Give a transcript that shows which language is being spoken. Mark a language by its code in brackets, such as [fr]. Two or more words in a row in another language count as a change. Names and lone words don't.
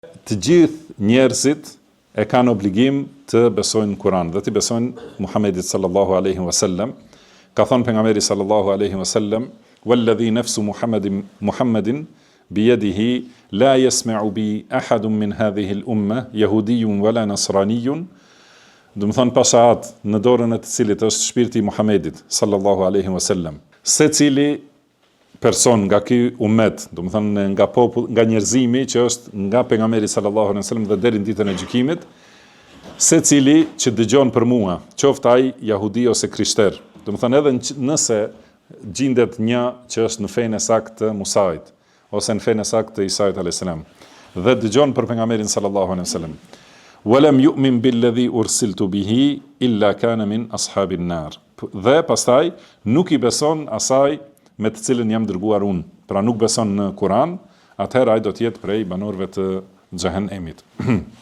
[sq] Të gjithë njerëzit e kanë obligim të besojnë Kur'an dhe të besojnë Muhamedit [ar] صلى الله عليه وسلم. [sq] Ka thënë pejgamberi [ar] صلى الله عليه وسلم: "والذي نفس محمد بيده لا يسمع بي أحد من هذه الأمة يهودي ولا نصراني." [sq] Do të thonë pashat në dorën e të cilit është shpirti i Muhamedit [ar] صلى الله عليه وسلم. [sq] Secili person nga ky ummet, do të thonë nga popull, nga njerëzimi që është nga pejgamberi [ar] صلى الله عليه وسلم [sq] dhe deri në ditën e gjykimit, secili që dëgjon për mua, qoftë ai jahudi ose krishter, do të thonë edhe nëse gjendet një që është në fenë e saktë të Musait ose në fenë e saktë të Isait [ar] عليه السلام, [sq] dhe dëgjon për pejgamberin [ar] صلى الله عليه وسلم, "ولم يؤمن بالذي أرسلت به إلا كان من أصحاب النار." [sq] Dhe pastaj nuk i beson asaj me të cilën jam dërguar unë, pra nuk beson në Kur'an, atëherë ai do të jetë prej banorëve të xhehenemit.